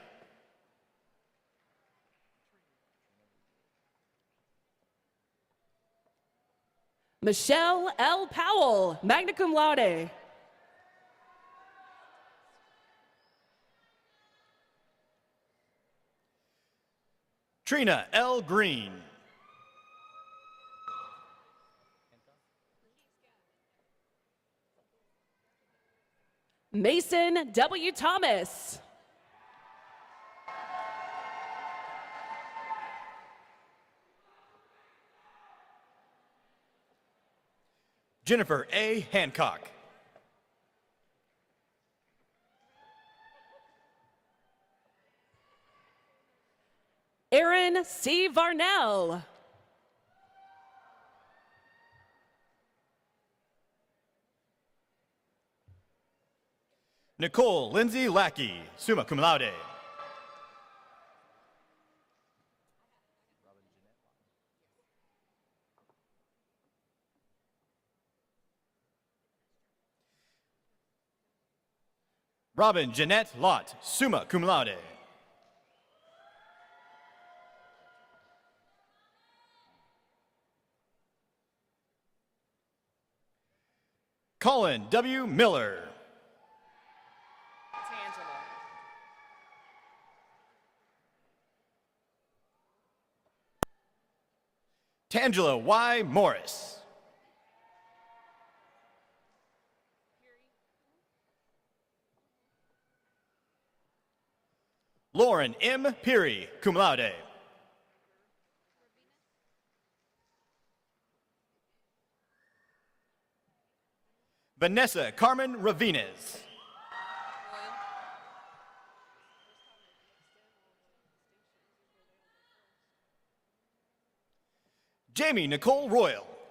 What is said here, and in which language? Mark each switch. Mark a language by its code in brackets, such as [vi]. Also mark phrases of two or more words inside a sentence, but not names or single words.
[en] Michelle L. Powell, [la] magna cum laude. [en] Trina L. Green. Mason W. Thomas. Jennifer A. Hancock. Aaron C. Varnell. Nicole Lindsay Lackey, [la] summa cum laude. [en] Robin Jeanette Lott, [la] summa cum laude. [en] Colin W. Miller. Tangela Y. Morris. Lauren M. Peary, [la] cum laude. [en] Vanessa Carmen Ravines. Jamie Nicole Royal.